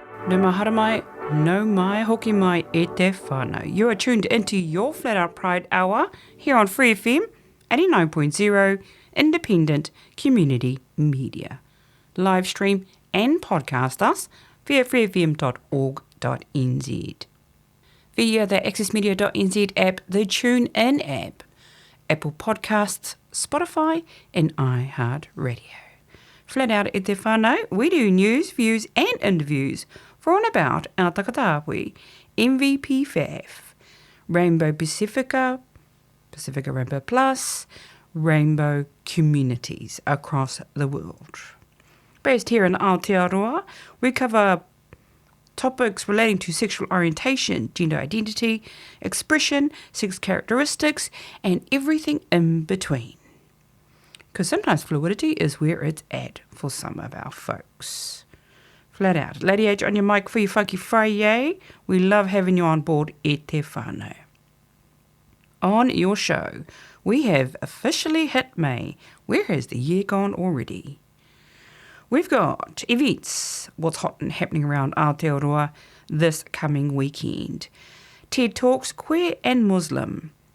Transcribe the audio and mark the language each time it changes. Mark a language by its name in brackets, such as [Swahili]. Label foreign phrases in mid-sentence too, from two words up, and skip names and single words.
[Māori] No mahara mai, no mai hoki mai e te whānau. [English] You are tuned into your Flat Out Pride Hour here on Free FM 89.0 Independent Community Media. Live stream and podcast us via freefm.org.nz. Via the accessmedia.nz app, the TuneIn app, Apple Podcasts, Spotify and iHeart Radio. Flat Out [Māori] e te whānau, [English] we do news, views and interviews for and about our takatawi, MVP FAF, Rainbow Pacifica, Pacifica Rainbow Plus, rainbow communities across the world. Based here in Aotearoa, we cover topics relating to sexual orientation, gender identity, expression, sex characteristics, and everything in between. Because sometimes fluidity is where it's at for some of our folks. Flat Out. Lady H on your mic for your funky Friday. We love having you on board [Māori] e te whānau. [English] On your show, we have officially hit May. Where has the year gone already? We've got events, what's hot and happening around Aotearoa this coming weekend. TED Talks, Queer and Muslim.